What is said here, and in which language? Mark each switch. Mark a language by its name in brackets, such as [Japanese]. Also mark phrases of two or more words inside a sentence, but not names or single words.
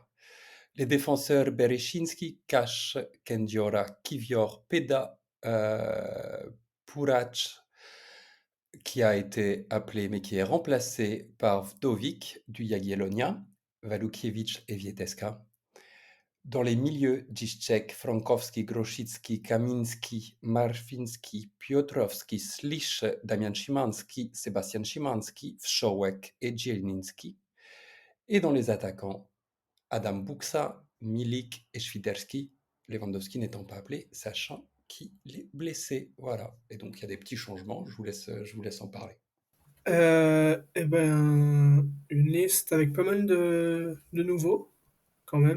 [French] Les défenseurs Bereszyński, Kasz, Kędziora, Kiwior, Peda, Purac, qui a été appelé mais qui est remplacé par Wdowik du Jagiellonia, Walukiewicz et Wieteska. Dans les milieux, Dziszczek, Frankowski, Grosicki, Kaminski, Marfinski, Piotrowski, Slisz, Damian Szymanski, Sebastian Szymanski, Wszołek et Dzielninski. Et dans les attaquants, Adam Buksa, Milik et Świderski, Lewandowski n'étant pas appelé, sachant qu'il est blessé. Voilà. Et donc il y a des petits changements, je vous laisse en parler. Eh ben, une liste avec pas mal de nouveaux, quand même.